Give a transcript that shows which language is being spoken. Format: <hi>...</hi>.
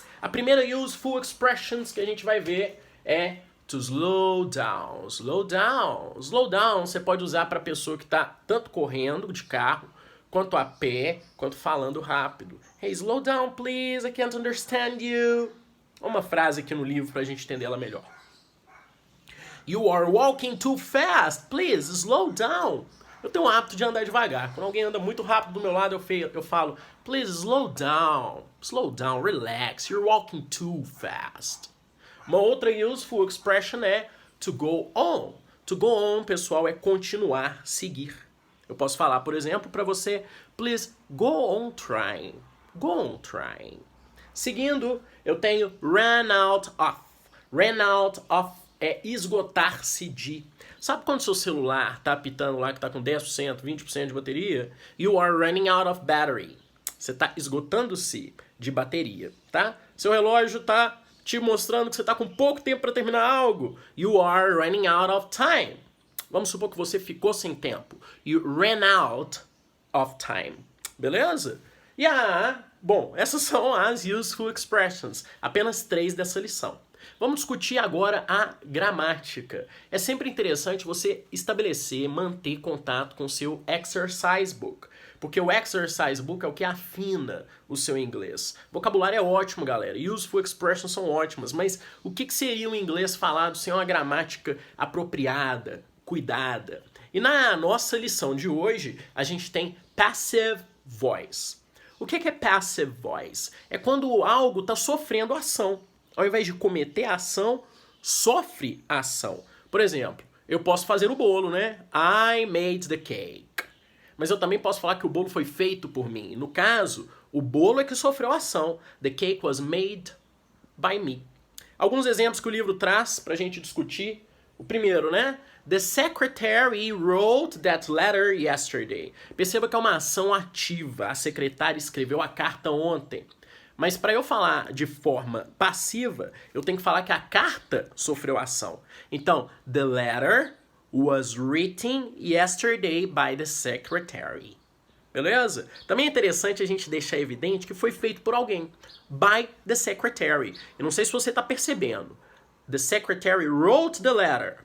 <pt>A primeira useful expressions que a gente vai ver é to slow down. Slow down. Slow down você pode usar para a pessoa que está tanto correndo de carro, quanto a pé, quanto falando rápido.</pt> <en>Hey, slow down, please. I can't understand you.</en> <pt>Uma frase aqui no livro para a gente entender ela melhor.</pt> <en>You are walking too fast. Please, slow down.</en> <pt>Eu tenho o hábito de andar devagar. Quando alguém anda muito rápido do meu lado, eu falo,</pt> <en>please, slow down. Slow down, relax. You're walking too fast.</en> <pt>Uma outra useful expression é to go on. To go on, pessoal, é continuar, seguir. Eu posso falar, por exemplo, para você,</pt> <en>please go on trying. Go on trying.</en> <pt>Seguindo, eu tenho</pt> <en>run out of.</en> <pt>Run out of é esgotar-se de. Sabe quando seu celular tá apitando lá que tá com 10%, 20% de bateria?</pt> <en>You are running out of battery.</en> <pt>Você tá esgotando-se de bateria, tá? Seu relógio tá te mostrando que você tá com pouco tempo para terminar algo.</pt> <en>You are running out of time.</en> <pt>Vamos supor que você ficou sem tempo.</pt> <en>You ran out of time.</en> <pt>Beleza? Bom, essas são as useful expressions. Apenas 3 dessa lição. Vamos discutir agora a gramática. É sempre interessante você estabelecer, manter contato com o seu exercise book. Porque o exercise book é o que afina o seu inglês. Vocabulário é ótimo, galera. Useful expressions são ótimas. Mas o que seria um inglês falado sem uma gramática apropriada, cuidada? E na nossa lição de hoje, a gente tem passive voice. O que é passive voice? É quando algo está sofrendo ação. Ao invés de cometer a ação, sofre a ação. Por exemplo, eu posso fazer o bolo, né?</pt> <en>I made the cake.</en> <pt>Mas eu também posso falar que o bolo foi feito por mim. No caso, o bolo é que sofreu a ação.</pt> <en>The cake was made by me.</en> <pt>Alguns exemplos que o livro traz para a gente discutir. O primeiro, né?</pt> <en>The secretary wrote that letter yesterday.</en> <pt>Perceba que é uma ação ativa. A secretária escreveu a carta ontem. Mas para eu falar de forma passiva, eu tenho que falar que a carta sofreu ação.</pt> <en>Então, the letter was written yesterday by the secretary.</en> <pt>Beleza? Também é interessante a gente deixar evidente que foi feito por alguém.</pt> <en>By the secretary.</en> <pt>Eu não sei se você está percebendo.</pt> <en>The secretary wrote the letter.</en>